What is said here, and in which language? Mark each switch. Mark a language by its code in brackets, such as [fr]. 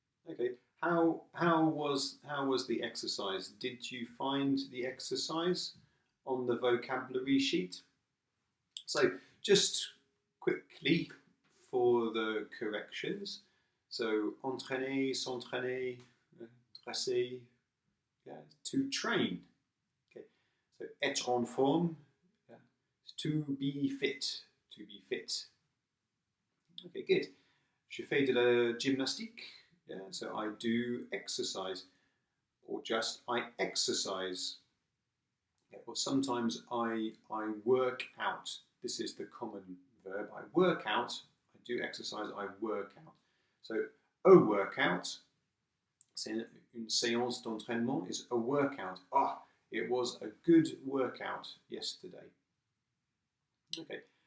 [en] Okay. How was the exercise? Did you find the exercise on the vocabulary sheet? So just quickly for the corrections. So [fr] entraîner, s'entraîner, dresser, [en] yeah, to train. Okay. So [fr] être en forme, [en] yeah, to be fit, to be fit. Okay, good. [fr] Je fais de la gymnastique. [en] Yeah, so I do exercise, or just I exercise. Yeah, or sometimes I work out. This is the common verb. I work out. I do exercise. I work out. So a workout. [fr] C'est une séance d'entraînement [en] is a workout. Ah, it was a good workout yesterday. Okay.